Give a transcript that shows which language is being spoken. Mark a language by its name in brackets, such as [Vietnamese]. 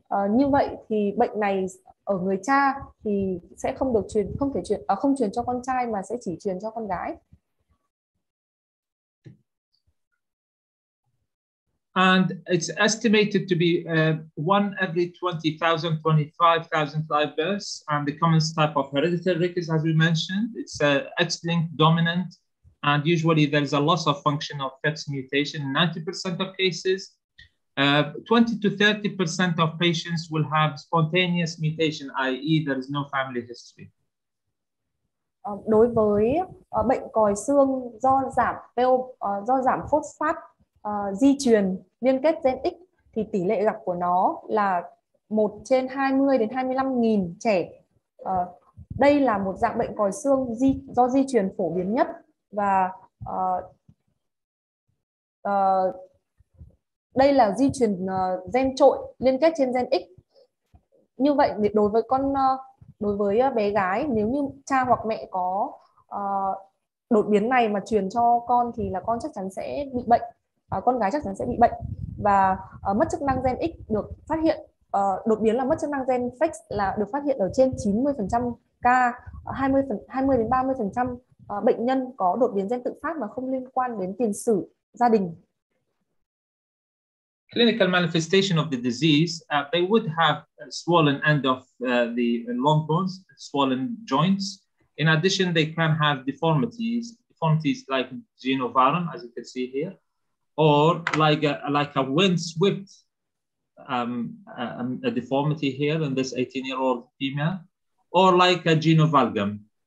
[Vietnamese] Như vậy thì bệnh này ở người cha thì sẽ không được truyền, không truyền cho con trai mà sẽ chỉ truyền cho con gái. [English] And it's estimated to be one every 20,000, 25,000 live births. And the commonest type of hereditary rickets, as we mentioned, it's X-linked dominant. And usually there's a loss of function of FEX mutation in 90% of cases. 20 to 30% of patients will have spontaneous mutation, i.e. there is no family history. [Vietnamese] Đối với bệnh còi xương do giảm phosphat di truyền liên kết gen X thì tỷ lệ gặp của nó là 1 trên 20 đến 25.000 trẻ. Đây là một dạng bệnh còi xương do di truyền phổ biến nhất, và đây là di truyền gen trội liên kết trên gen X. Như vậy đối với bé gái, nếu như cha hoặc mẹ có đột biến này mà truyền cho con thì là con chắc chắn sẽ bị bệnh. Con gái chắc chắn sẽ bị bệnh, và mất chức năng gen X được phát hiện, đột biến là mất chức năng gen FEX là được phát hiện ở trên 90% ca, 20 đến 30% bệnh nhân có đột biến gen tự phát mà không liên quan đến tiền sử gia đình. [English] Clinical manifestation of the disease, they would have a swollen end of the long bones, swollen joints. In addition, they can have deformities like genovarum, as you can see here, or like a wind-swept a deformity here in this 18-year-old female, or like a genovalgum.